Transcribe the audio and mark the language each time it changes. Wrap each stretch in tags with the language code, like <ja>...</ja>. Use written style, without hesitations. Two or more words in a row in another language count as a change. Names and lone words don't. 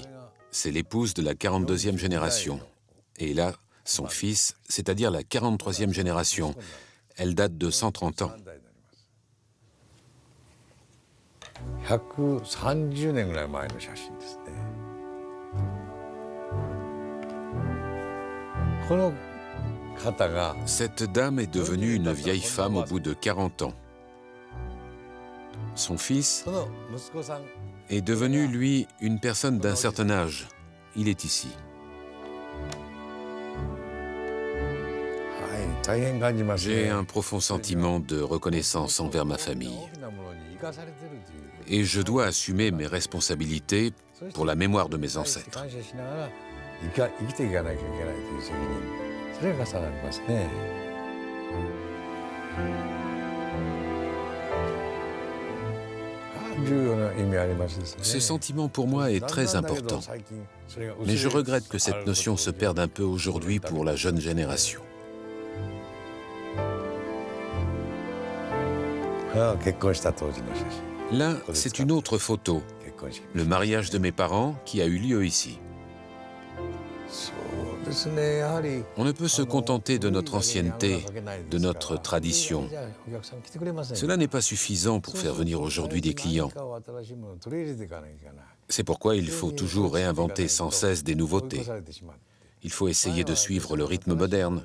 <fr>C'est l'épouse de la 42e génération. Et là, son fils, c'est-à-dire la 43e génération. Elle date de 130 ans.</fr> <ja>130 年ぐらい前の写真ですね。この方が</ja> <fr>Cette dame est devenue une vieille femme au bout de 40 ans. Son fils</fr> <ja>その息子さん</ja> <fr>est devenu, lui, une personne d'un certain âge. Il est ici.</fr> <ja>はい大変感じますね。</ja> <fr>J'ai un profond sentiment de reconnaissance envers ma famille.</fr> <ja>大きなものに生かされてるという</ja> <fr>Et je dois assumer mes responsabilités pour la mémoire de mes ancêtres.</fr> <ja>感謝しながら生きていかなきゃいけないという責任、それが重なりますね。重要な意味ありますですね。</ja> <fr>Ce sentiment pour moi est très important. Mais je regrette que cette notion se perde un peu aujourd'hui pour la jeune génération.</fr> <ja>結婚した当時の写真。</ja> <fr>Là, c'est une autre photo,</fr> <ja>結婚式。</ja> <fr>le mariage de mes parents qui a eu lieu ici.</fr> <ja>そうですね。やはり</ja> <fr>On ne peut se contenter de notre ancienneté, de notre tradition. Cela n'est pas suffisant pour faire venir aujourd'hui des clients. C'est pourquoi il faut toujours réinventer sans cesse des nouveautés. Il faut essayer de suivre le rythme moderne.</fr>